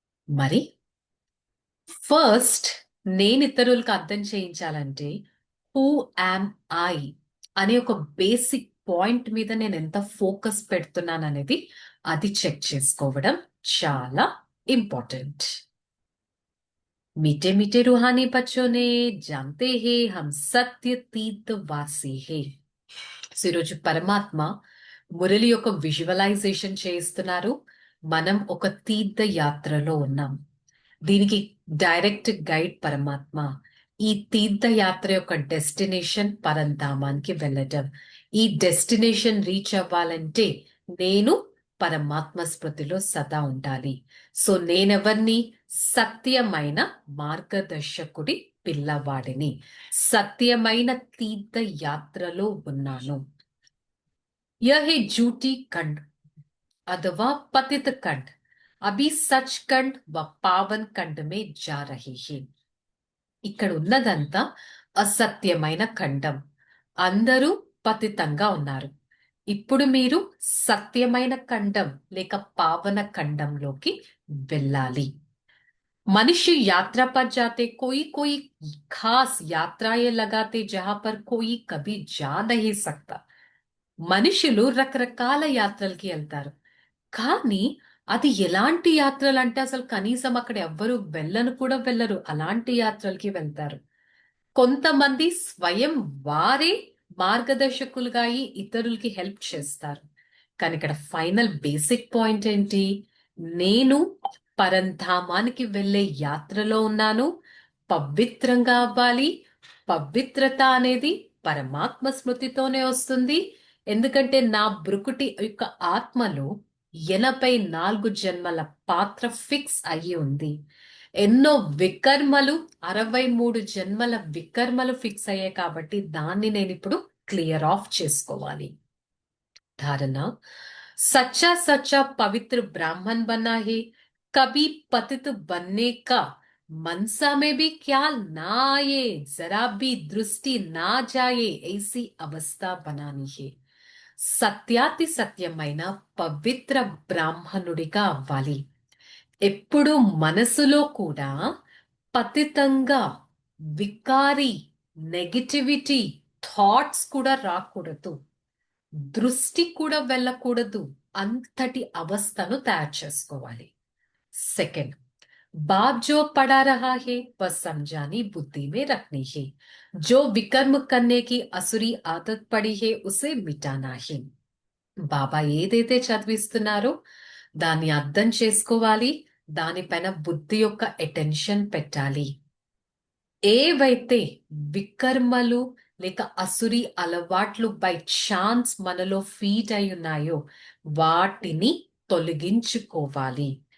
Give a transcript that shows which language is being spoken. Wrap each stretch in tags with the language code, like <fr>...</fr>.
<te>మరి ఫస్ట్ నేను ఇతరులకు అర్థం చేయించాలంటే హూ యామ్ ఐ అనే ఒక బేసిక్ పాయింట్ మీద నేను ఎంత ఫోకస్ పెడుతున్నాను అనేది అది చెక్ చేసుకోవడం చాలా ఇంపార్టెంట్.</te> <hi>मीठे मीठे रूहानी बच्चों ने जानते हैं हम सत्य तीर्थ वासी है.</hi> <te>సో ఈరోజు పరమాత్మ మురళి యొక్క విజువలైజేషన్ చేస్తున్నారు. మనం ఒక తీర్థ యాత్రలో ఉన్నాం. దీనికి డైరెక్ట్ గైడ్ పరమాత్మ. ఈ తీర్థయాత్ర యొక్క డెస్టినేషన్ పరంధామానికి వెళ్ళటం. ఈ డెస్టినేషన్ రీచ్ అవ్వాలంటే నేను పరమాత్మ స్మృతిలో సదా ఉండాలి. సో నేనెవరిని? సత్యమైన మార్గదర్శకుడి పిల్లవాడిని. సత్యమైన తీర్థయాత్రలో ఉన్నాను.</te> <hi>యహ్ హే జూటి ఖండ్ अथवा पतित खंड, अभी सचखंड व पावन खंड में जा रहे हैं.</hi> <te>ఇక్కడ ఉన్నదంతా అసత్యమైన ఖండం. అందరూ పతితంగా ఉన్నారు. ఇప్పుడు మీరు సత్యమైన ఖండం లేక పావన ఖండంలోకి వెళ్ళాలి.</te> <hi>मनुष्य यात्रा पर जाते कोई कोई खास यात्राएं लगाते जहां पर कोई कभी जा नहीं सकता.</hi> <te>మనుషులు రకరకాల యాత్రలకి వెళ్తారు. కానీ అది ఎలాంటి యాత్రలు అంటే అసలు కనీసం అక్కడ ఎవ్వరు వెళ్ళను కూడా వెళ్ళరు. అలాంటి యాత్రలకి వెళ్తారు. కొంతమంది స్వయం వారే మార్గదర్శకులుగా అయి ఇతరులకి హెల్ప్ చేస్తారు. కానీ ఇక్కడ ఫైనల్ బేసిక్ పాయింట్ ఏంటి? నేను పరంధామానికి వెళ్ళే యాత్రలో ఉన్నాను. పవిత్రంగా అవ్వాలి. పవిత్రత అనేది పరమాత్మ స్మృతితోనే వస్తుంది. ఎందుకంటే నా బ్రుకుటి యొక్క ఆత్మలో 84 జన్మల పాత్ర ఫిక్స్ అయ్యి ఉంది. ఎన్నో వికర్మలు, 63 జన్మల వికర్మలు ఫిక్స్ అయ్యాయి. కాబట్టి దాన్ని నేను ఇప్పుడు క్లియర్ ఆఫ్ చేసుకోవాలి.</te> <hi>धारणा, सच्चा सच्चा पवित्र ब्राह्मण बना है, कभी पतित बनने का मनसा में भी ख्याल ना आए, जरा भी दृष्टि ना जाए, ऐसी अवस्था बनानी है.</hi> <te>సత్యాతి సత్యమైన పవిత్ర బ్రాహ్మణుడిగా అవ్వాలి. ఎప్పుడు మనసులో కూడా పతితంగా వికారి నెగటివిటీ థాట్స్ కూడా రాకూడదు. దృష్టి కూడా వెళ్ళకూడదు. అంతటి అవస్థను తయారు చేసుకోవాలి.</te> <hi>సెకండ్, बाप जो पढ़ा रहा है वह समझानी बुद्धि में रखनी है. जो विकर्म करने की असुरी आदत पड़ी है उसे मिटाना है.</hi> <te>బాబా ఏదైతే చదివిస్తున్నారో దాన్ని అర్థం చేసుకోవాలి. దానిపైన బుద్ధి యొక్క అటెన్షన్ పెట్టాలి. ఏవైతే వికర్మలు లేక అసురి అలవాట్లు బై ఛాన్స్ మనలో ఫీడ్ అయి ఉన్నాయో వాటిని తొలగించుకోవాలి.</te>